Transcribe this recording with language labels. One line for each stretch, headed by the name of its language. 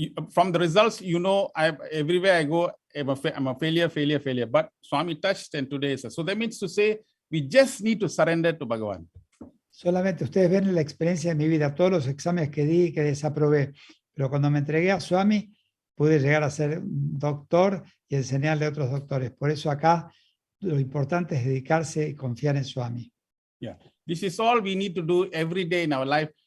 English: From the results, you know, everywhere I go, I'm a failure. But Swami touched and today is. So that means to say, we just need to surrender to Bhagavan.
Spanish: Solamente ustedes ven la experiencia de mi vida, todos los exámenes que di y que desaprobé. Pero cuando me entregué a Swami, pude llegar a ser doctor y enseñarle a otros doctores. Por eso acá lo importante es dedicarse y confiar en Swami.
English: Yeah, this is all we need to do every day in our life.